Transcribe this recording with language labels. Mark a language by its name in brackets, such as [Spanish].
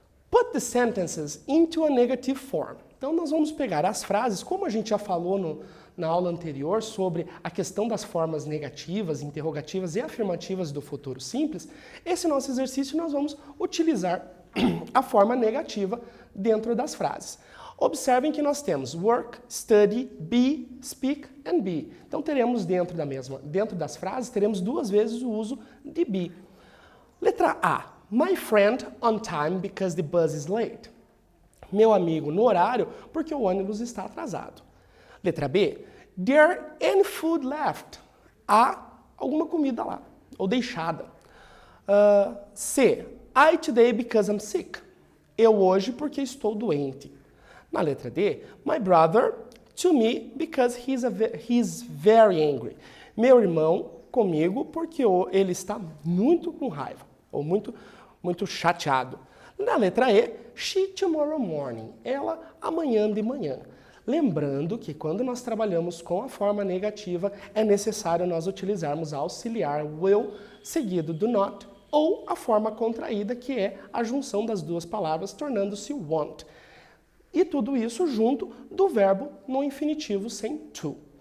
[English] Put the sentences into a negative form. [Portuguese] Então nós vamos pegar as frases, como a gente já falou na aula anterior sobre a questão das formas negativas, interrogativas e afirmativas do futuro simples, esse nosso exercício nós vamos utilizar a forma negativa dentro das frases. Observem que nós temos work, study, be, speak and be. Então teremos dentro das frases, teremos duas vezes o uso de be. Letra A. [English] My friend on time because the bus is late. [Portuguese] Meu amigo no horário porque o ônibus está atrasado. Letra B. [English] There any food left? [Portuguese] Há alguma comida lá, ou deixada. C. [English] I today because I'm sick. [Portuguese] Eu hoje porque estou doente. Na letra D, [English] my brother to me because he's very angry. [Portuguese] Meu irmão comigo porque ele está muito com raiva, ou muito chateado. Na letra E, [English] she tomorrow morning. [Portuguese] Ela amanhã de manhã. Lembrando que quando nós trabalhamos com a forma negativa, é necessário nós utilizarmos a auxiliar will seguido do not, ou a forma contraída, que é a junção das duas palavras, tornando-se want. E tudo isso junto do verbo no infinitivo sem to.